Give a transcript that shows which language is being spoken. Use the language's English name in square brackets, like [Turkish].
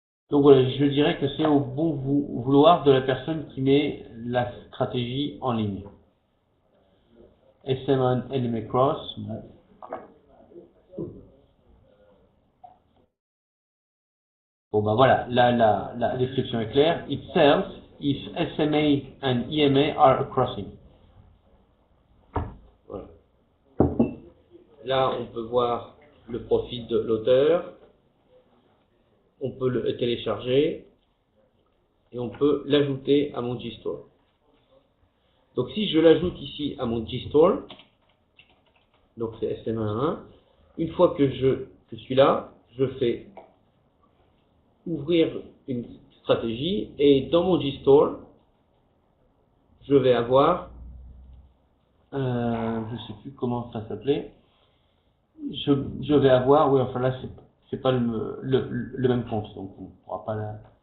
[French] Donc voilà, je dirais que c'est au bon vouloir de la personne qui met la stratégie en ligne. SM NMA Cross. Bon. Bon ben voilà, là la description est claire. [English] It sells if SMA and EMA are a crossing. [French] Voilà. Là, on peut voir le profil de l'auteur. On peut le télécharger et on peut l'ajouter à mon GStore. Donc si je l'ajoute ici à mon GStore, donc c'est SM1, une fois que je suis là, je fais ouvrir une stratégie et dans mon GStore, je vais avoir, je ne sais plus comment ça s'appelait, je vais avoir, oui enfin là c'est pas le même compte, donc on ne pourra pas la...